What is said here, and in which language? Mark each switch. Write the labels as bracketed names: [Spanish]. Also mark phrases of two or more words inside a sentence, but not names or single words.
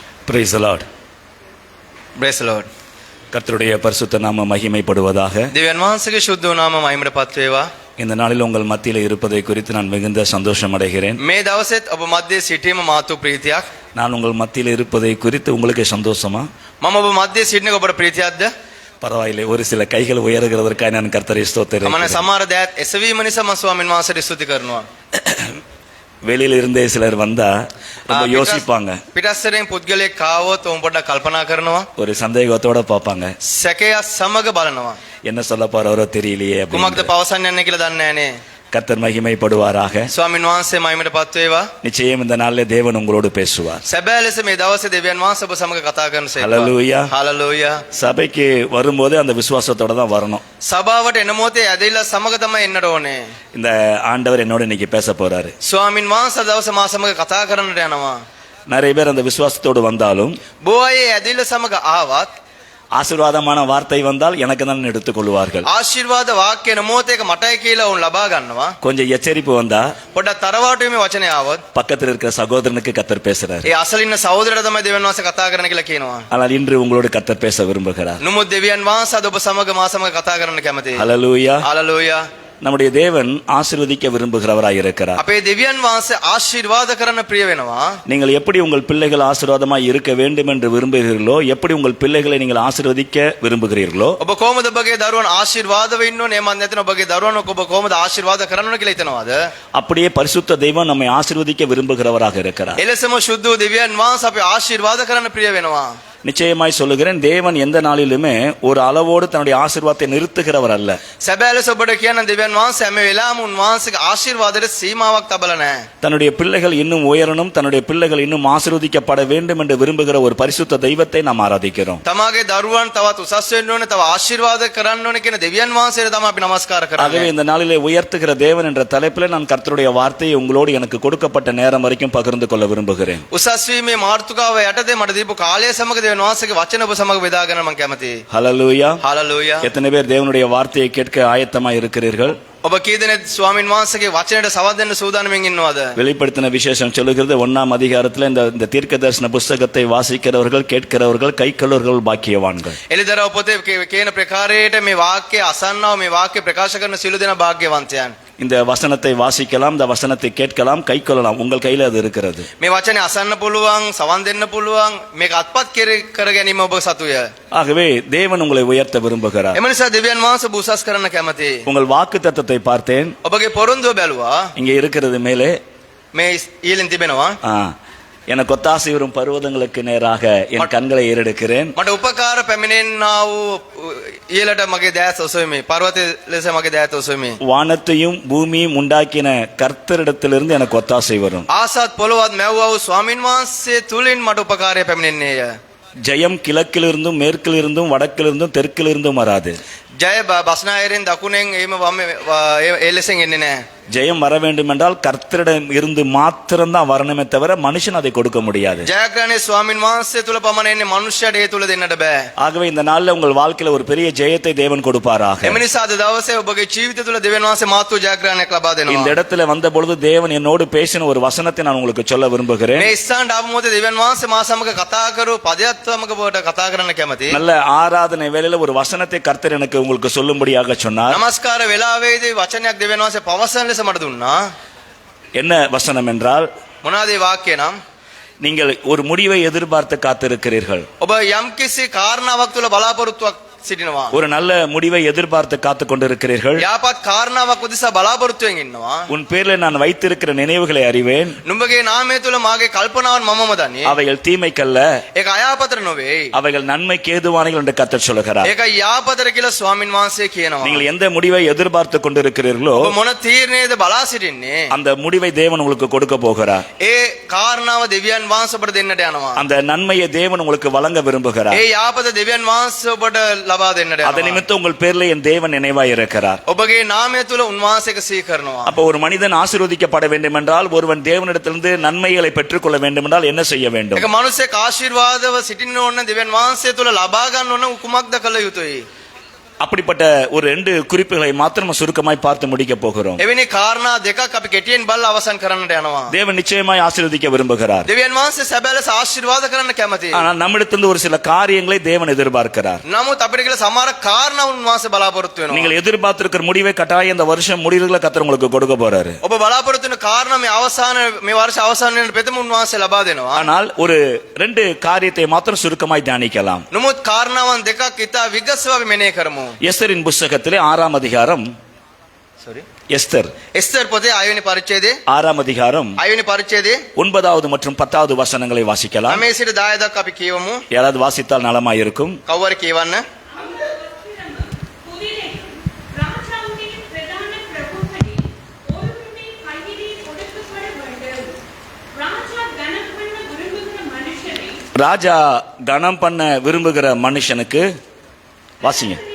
[English] Praise the Lord. Praise the Lord. [Tamil] கர்த்தருடைய பரிசுத்த நாம மகிமைப்படுவதாக. [Sinhala] දෙවියන් වහන්සේගේ ශුද්ධ නාම මහිමටපත් වේවා. [Tamil] இந்த நாளில் உங்கள் மத்தியில் இருப்பதை குறித்து நான் மிகுந்த சந்தோஷம் அடைகிறேன். [Sinhala] මේ දවසෙත් ඔබ මැද්දේ සිටීම මාතු ප්‍රීතියක්. [Tamil] நான் உங்கள் மத்தியில் இருப்பதை குறித்து உங்களுக்கு சந்தோஷமா? [Sinhala] මම ඔබ මැද්දේ සිටිනක ඔබට ප්‍රීතියක්ද? [Tamil] பரவாயில்லை, ஒரு சில கைகள் உயர்கிறதற்காக நான் கர்த்தரை ஸ்தோத்திரம். [Sinhala] මම සමහර දෑත් එසවීම නිසා මම ස්වාමීන් වහන්සේට ස්තුති කරනවා. [Tamil] வெளியில இருந்தே சிலர் வந்தா ரொம்ப யோசிப்பாங்க. [Sinhala] පිටස්සරෙන් පුද්ගලයෙක් ආවොත් උන් පොඩ්ඩක් කල්පනා කරනවා. [Tamil] ஒரு சந்தேகத்தோட பார்ப்பாங்க. [Sinhala] සැකයක් සමග බලනවා. [Tamil] என்ன சொல்ல போறாரோ தெரியலையே அப்படின்னு. [Sinhala] කුමක්ද පවසන්න යන්නේ කියලා දන්නේ නැහැ නේ. [Tamil] கர்த்தர் மகிமைப்படுவாராக. [Sinhala] ස්වාමීන් වහන්සේ මහිමටපත් වේවා. [Tamil] நிச்சயம் இந்த நாளிலே தேவன் உங்களோடு பேசுவார். [Sinhala] සැබෑ ලෙස මේ දවසේ දෙවියන් වහන්සේ ඔබ සමග කතා කරන සේක. [Tamil] ஹalleluya. [Sinhala] හalleluya. [Tamil] சபைக்கு வரும்போது அந்த விசுவாசத்தோட தான் வரணும். [Sinhala] සභාවට එන මොහොතේ ඇදහිලා සමග තමයි එන්නට ඕනේ. [Tamil] இந்த ஆண்டவர் என்னோட இன்னைக்கு பேச போறாரு. [Sinhala] ස්වාමීන් වහන්සේ දවසේ මා සමග කතා කරන්නට යනවා. [Tamil] நிறைய பேர் அந்த விசுவாசத்தோடு வந்தாலும் [Sinhala] බොහෝ අය ඇදහිලා සමග ආවත් [Tamil] ஆசீர்வாதமான வார்த்தை வந்தால் எனக்கு தான் எடுத்துக்கொள்வார்கள். [Sinhala] ආශිර්වාද වාක්‍ය එන මොහොතේක මටයි කියලා උන් ලබා ගන්නවා. [Tamil] கொஞ்சம் எச்சரிப்பு வந்தா [Sinhala] පොඩ්ඩක් තරවාටු මේ වචනේ ආවොත් [Tamil] பக்கத்தில் இருக்கிற சகோதரனுக்கு கர்த்தர் பேசுறாரு. [Sinhala] ඒ අසල ඉන්න සහෝදරට තමයි දෙවියන් වහන්සේ කතා කරන්න කියලා කියනවා. [Tamil] ஆனால் இன்று உங்களோடு கர்த்தர் பேச விரும்புகிறார். [Sinhala] නමුත් දෙවියන් වහන්සේ අද ඔබ සමග මා සමග කතා කරන්න කැමතියි. [Tamil] ஹalleluya. [Sinhala] හalleluya. [Tamil] நம்முடைய தேவன் ஆசீர்வதிக்க விரும்புகிறவராய் இருக்கிறார். [Sinhala] අපේ දෙවියන් වහන්සේ ආශිර්වාද කරන්න ප්‍රිය වෙනවා. [Tamil] நீங்கள் எப்படி உங்கள் பிள்ளைகள் ஆசீர்வாதமாய் இருக்க வேண்டும் என்று விரும்புகிறீர்களோ, எப்படி உங்கள் பிள்ளைகளை நீங்கள் ஆசீர்வதிக்க விரும்புகிறீர்களோ, [Sinhala] ඔබ කොහොමද ඔබගේ දරුවන් ආශිර්වාදව ඉන්න ඕනේ? මන් නැතිනම් ඔබගේ දරුවන් ඔබ කොහොමද ආශිර්වාද කරන්න ඕනේ කියලා හිතනවාද? [Tamil] அப்படியே பரிசுத்த தெய்வம் நம்மை ஆசீர்வதிக்க விரும்புகிறவராக இருக்கிறார். [Sinhala] එලෙසම ශුද්ධ වූ දෙවියන් වහන්සේ අපේ ආශිර්වාද කරන්න ප්‍රිය වෙනවා. [Tamil] நிச்சயமாய் சொல்லுகிறேன், தேவன் எந்த நாளிலுமே ஒரு அளவோடு தன்னுடைய ஆசீர்வாதத்தை நிறுத்துகிறவர் அல்ல. [Sinhala] සැබෑ ලෙස ඔබට කියන දෙවියන් වහන්සේ හැම වෙලාවම උන්වහන්සේගේ ආශිර්වාදයට සීමාවක් තබලා නැහැ. [Tamil] தன்னுடைய பிள்ளைகள் இன்னும் உயரணும், தன்னுடைய பிள்ளைகள் இன்னும் ஆசீர்வதிக்கப்பட வேண்டும் என்று விரும்புகிற ஒரு பரிசுத்த தெய்வத்தை நாம் ஆராதிக்கிறோம். [Sinhala] තමාගේ දරුවන් තවත් උසස් වෙන්න ඕනේ, තව ආශිර්වාද කරන්න ඕනේ කියන දෙවියන් වහන්සේට තමයි අපි নমස්කාර [Tamil] ஆகவே [Sinhala] කරන්නේ. [Tamil] இந்த நாளிலே உயர்த்துகிற தேவன் என்ற தலைப்பில் நான் கர்த்தருடைய வார்த்தையை உங்களோடு எனக்கு கொடுக்கப்பட்ட நேரம் வரைக்கும் பகிர்ந்து கொள்ள விரும்புகிறேன். [Sinhala] උසස් වීමේ මාර්තුකාව යටතේ මට දීපු කාලය සමග දෙවියන් වහන්සේගේ වචන ඔබ සමග බෙදා ගන්න මම කැමතියි. [Tamil] ஹalleluya. [Sinhala] හalleluya. [Tamil] எத்தனை பேர் தேவனுடைய வார்த்தையை கேட்க ஆயத்தமாய் இருக்கிறீர்கள்? [Sinhala] ඔබ කී දෙනෙක් ස්වාමින් වහන්සේගේ වචනයට සවන් දෙන්න සූදානම්ෙන් ඉන්නවද? [Tamil] வெளிப்படுத்தின விசேஷம் சொல்லுகிறது 1ஆம் அதிகாரத்தில் இந்த தீர்க்க தரிசன புஸ்தகத்தை வாசிக்கிறவர்கள், கேட்கிறவர்கள், கைக்கொள்ளவர்கள் பாக்கியவான்கள். [Sinhala] එලිදරව් පොතේ කියන ප්‍රකාරයට මේ වාක්‍ය අසන්නව මේ වාක්‍ය ප්‍රකාශ කරන සිළු දෙනා භාග්‍යවන්තයන්. [Tamil] இந்த வசனத்தை வாசிக்கலாம், இந்த வசனத்தை கேட்கலாம், கைக்கொள்ளலாம். உங்கள் கையில் அது இருக்கிறது. [Sinhala] මේ වචනේ අසන්න පුළුවන්, සවන් දෙන්න පුළුවන්, මේක අත්පත් කර ගැනීම ඔබ සතුය. [Tamil] ஆகவே தேவன் உங்களை உயர்த்த விரும்புகிறார். [Sinhala] එම නිසා දෙවියන් වහන්සේ ඔබ උසස් කරන්න කැමතියි. [Tamil] உங்கள் வாக்குத்தத்தத்தை பார்த்தேன். [Sinhala] ඔබගේ පොරොන්දුව බැලුවා. [Tamil] இங்கே இருக்கிறது மேலே. [Sinhala] මේ ඊළෙන් තිබෙනවා. [Tamil] எனக்கு ஒத்தாசை வரும் பர்வதங்களுக்கு நேராக என் கண்களை ஏறெடுக்கிறேன். [Sinhala] මට උපකාර පැමිණෙන්නා වූ ඊළට මගේ දෑස් ඔසවමි. පර්වතයේ ලෙස මගේ දෑස් ඔසවමි. [Tamil] வானத்தையும் பூமியும் உண்டாக்கின கர்த்தரிடத்திலிருந்து எனக்கு ஒத்தாசை வரும். [Sinhala] ආසත් පොළොවත් මැව්වා වූ ස්වාමින් වහන්සේ තුලින් මට උපකාරය පැමිණෙන්නේය. [Tamil] ஜெயம் கிழக்கிலிருந்தும் மேற்கிலிருந்தும் வடக்கிலிருந்தும் தெற்கிலிருந்தும் வராது. [Sinhala] ජය බස්නාහිරින් දකුණෙන් එහෙම වම් ඒ ලෙසෙන් එන්නේ නැහැ. [Tamil] ஜெயம் வர வேண்டும் என்றால் கர்த்தரிடம் இருந்து மாத்திரம்தான் வரணுமே தவிர மனுஷன் அதை கொடுக்க முடியாது. [Sinhala] ජයග්‍රහණේ ස්වාමින් වහන්සේ තුල පමණ එන්නේ මනුෂ්‍යයට ඒ තුල දෙන්නට බෑ. [Tamil] ஆகவே இந்த நாள்ல உங்கள் வாழ்க்கையில ஒரு பெரிய ஜெயத்தை தேவன் கொடுப்பாராக. [Sinhala] එම නිසා අද දවසේ ඔබගේ ජීවිතය තුල දෙවියන් වහන්සේ මාතු ජයග්‍රහණයක් ලබා දෙනවා. [Tamil] இந்த இடத்துல வந்த பொழுது தேவன் என்னோடு பேசின ஒரு வசனத்தை நான் உங்களுக்கு சொல்ல விரும்புகிறேன். [Sinhala] මේ ස්ථානට ආව මොහොතේ දෙවියන් වහන්සේ මා සමග කතා කරු පදයක් සමග ඔබට කතා කරන්න කැමතියි. [Tamil] நல்ல ஆராதனை வேளையில ஒரு வசனத்தை கர்த்தர் எனக்கு உங்களுக்கு சொல்லும்படியாக சொன்னார். [Sinhala] නමස්කාර වේලාවේදී වචනයක් දෙවියන් වහන්සේ පවසන ලෙස මට දුන්නා. [Tamil] என்ன வசனம் என்றால், [Sinhala] මොනවාද ඒ වාක්‍යය නම්? [Tamil] நீங்கள் ஒரு முடிவை எதிர்பார்த்து காத்திருக்கிறீர்கள். [Sinhala] ඔබ යම්කිසි කාරණාවක් තුල බලාපොරොත්තුවක් සිටිනවා. [Tamil] ஒரு நல்ல முடிவை எதிர்பார்த்து காத்து கொண்டிருக்கிறீர்கள். [Sinhala] යහපත් කාරණාවක් උදෙසා බලාපොරොත්තුවෙන් ඉන්නවා. [Tamil] உன் பேரில் நான் வைத்திருக்கிற நினைவுகளை அறிவேன். [Sinhala] නුඹගේ නාමය තුල මාගේ කල්පනාවන් මමම දන්නේ. [Tamil] அவைகள் தீமைக்கல்ல, [Sinhala] ඒක අයහපතට නොවේ. [Tamil] அவைகள் நன்மைக்கு ஏதுவானவைகள் என்று கர்த்தர் சொல்கிறார். [Sinhala] ඒක යහපතට කියලා ස්වාමින් වහන්සේ කියනවා. [Tamil] நீங்கள் எந்த முடிவை எதிர்பார்த்து கொண்டிருக்கிறீர்களோ [Sinhala] ඔබ මොන තීරණයද බලා සිටින්නේ? [Tamil] அந்த முடிவை தேவன் உங்களுக்கு கொடுக்க போகிறார். [Sinhala] ඒ කාරණාව දෙවියන් වහන්සේ ඔබට දෙන්නට යනවා. [Tamil] அந்த நன்மையை தேவன் உங்களுக்கு வழங்க விரும்புகிறார். [Sinhala] ඒ යහපත දෙවියන් වහන්සේ ඔබට ලබා දෙන්නට [Tamil] அதை [Sinhala] යනවා. [Tamil] நிமித்தம் உங்கள் பேர்ல என் தேவன் நினைவாய் இருக்கிறார். [Sinhala] ඔබගේ නාමය තුල උන්වහන්සේක සිහි කරනවා. [Tamil] அப்ப ஒரு மனிதன் ஆசீர்வதிக்கப்பட வேண்டும் என்றால், ஒருவன் தேவனிடத்திலிருந்து நன்மைகளை பெற்றுக்கொள்ள வேண்டும் என்றால் என்ன செய்ய வேண்டும்? [Sinhala] ඒක මනුස්සයෙක් ආශිර්වාදව සිටින්න ඕන, දෙවියන් වහන්සේ තුල ලබා ගන්න ඕන කුමක්ද කළ යුතුයි? [Tamil] அப்படிப்பட்ட ஒரு 2 குறிப்புகளை மாத்திரம் சுருக்கமாய் பார்த்து முடிக்க போகிறோம். [Sinhala] එවැනි කාරණා දෙකක් අපි කෙටියෙන් බලලා අවසන් කරන්නට යනවා. [Tamil] தேவன் நிச்சயமாய் ஆசீர்வதிக்க விரும்புகிறார். [Sinhala] දෙවියන් වහන්සේ සැබෑ ලෙස ආශිර්වාද කරන්න කැමතියි. [Tamil] ஆனால் நம்மிடத்திலிருந்து ஒரு சில காரியங்களை தேவன் எதிர்பார்க்கிறார். [Sinhala] නමුත් අපිට කියලා සමහර කාරණා උන්වහන්සේ බලාපොරොත්තු වෙනවා. [Tamil] நீங்கள் எதிர்பார்த்திருக்கிற முடிவை கட்டாயம் இந்த வருஷம் முடிவுகளை கர்த்தர் உங்களுக்கு கொடுக்க போறாரு. [Sinhala] ඔබ බලාපොරොත්තු වෙන කාරණා මේ වර්ෂ අවසන් වෙන පෙතම උන්වහන්සේ ලබා දෙනවා. [Tamil] ஆனால் ஒரு 2 காரியத்தை மாத்திரம் சுருக்கமாய் தியானிக்கலாம். [Sinhala] නමුත් කාරණාවන් දෙකක් ඉතා විගසව අපි මෙනෙහි කරමු. [Tamil] எஸ்தரின் புஸ்தகத்திலே 6ஆம் அதிகாரம் எஸ்தர் [Sinhala] එස්තර් පොතේ 6 වෙනි පරිච්ඡේදයේ [Tamil] 6ஆம் அதிகாரம் [Sinhala] 6 වෙනි පරිච්ඡේදයේ [Tamil] 9வது மற்றும் 10வது வசனங்களை வாசிக்கலாம். [Sinhala] 9 සිට 10 දක්වා අපි කියවමු. [Tamil] யாராவது வாசித்தால் நலமாய் இருக்கும். [Sinhala] කවුරු කියවන්න? [Tamil] ராஜா கனம் பண்ண விரும்புகிற மனுஷனுக்கு வாசிங்க.